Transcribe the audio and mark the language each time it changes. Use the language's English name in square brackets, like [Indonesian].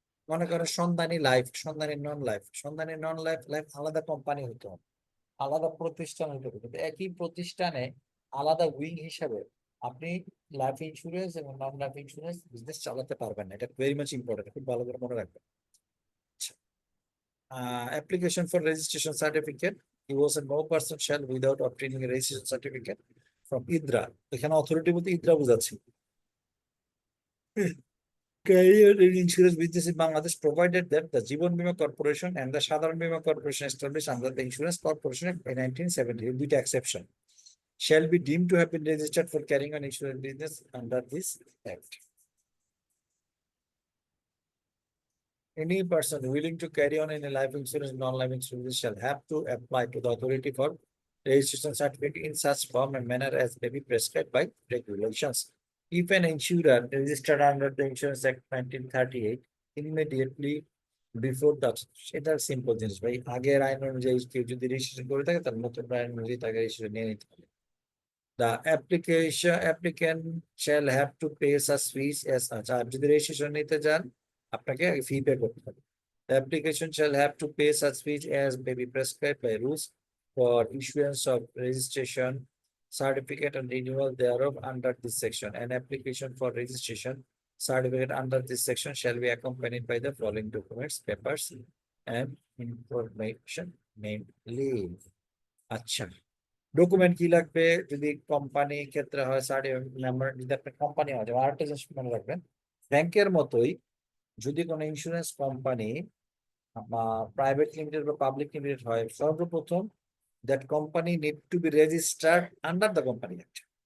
[Bangla] মনে করেন সন্ধানী লাইফ, সন্ধানী নন লাইফ, সন্ধানী নন লাইফ লাইফ আলাদা কোম্পানি হতে হবে, আলাদা প্রতিষ্ঠান হতে হবে, কিন্তু একই প্রতিষ্ঠানে আলাদা উইং হিসাবে আপনি লাইফ ইন্স্যুরেন্স এবং নন লাইফ ইন্স্যুরেন্স বিজনেস চালাতে পারবেন না। এটা ভেরি মাচ ইম্পর্টেন্ট, খুব ভালো করে মনে রাখবেন। [English] Application for registration certificate, he was a no person shall without obtaining a registration certificate from IDRA. [Bangla] এখানে অথরিটি বলতে ইদ্রা বোঝাচ্ছি। [English] Career in insurance business in Bangladesh, provided that the Jeevan Bima Corporation and the Sadharan Bima Corporation established under the Insurance Corporation Act in 1970, with exception, shall be deemed to have been registered for carrying on insurance business under this act. Any person willing to carry on any life insurance, non-life insurance shall have to apply to the authority for registration certificate in such form and manner as may be prescribed by regulations. If an insurer registered under the Insurance Act 1938 immediately before that, [Bangla] সেটা simple জিনিস ভাই, আগের আইন অনুযায়ী কেউ যদি registration করে থাকে তার নতুন আইন অনুযায়ী তাকে রেজিস্ট্রেশন নিয়ে নিতে হবে। [English] The applicant shall have to pay such fees as such. [Bangla] আর যদি রেজিস্ট্রেশন নিতে যান আপনাকে ফি পে করতে হবে। [English] The application shall have to pay such fees as may be prescribed by rules for issuance of registration certificate and renewal thereof under this section. An application for registration certificate under this section shall be accompanied by the following documents, papers, and information, namely. [Bangla] আচ্ছা, document কি লাগবে যদি company ক্ষেত্রে হয়, যদি আপনার company হয়, যেমন আরেকটা জিনিস মনে রাখবেন, ব্যাংকের মতোই যদি কোনো ইন্স্যুরেন্স কোম্পানি প্রাইভেট লিমিটেড বা পাবলিক লিমিটেড হয়, সর্বপ্রথম [English] that company need to be registered under the Company Act.